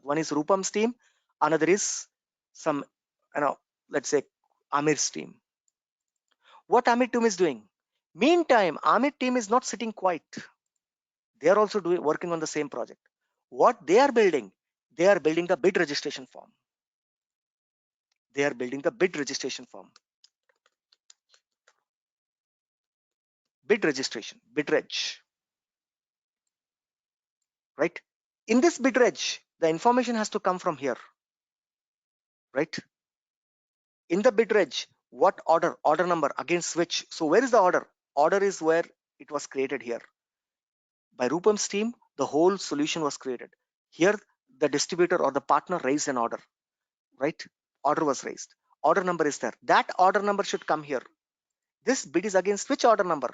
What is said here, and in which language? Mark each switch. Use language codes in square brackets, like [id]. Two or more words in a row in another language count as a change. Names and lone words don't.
[en] One is Rupam's team, another is some, let's say Amir's team. What Amir team is doing? Meantime, Amit team is not sitting quiet. They are also working on the same project. What they are building the bid registration form. They are building the bid registration form. Bid registration, bid reg. Right? In this bid reg, the information has to come from here. Right? In the bid reg, what order number against which? So where is the order? Order is where it was created here. By Rupam's team, the whole solution was created. Here, the distributor or the partner raised an order. Right? Order was raised. Order number is there. That order number should come here. This bid is against which order number?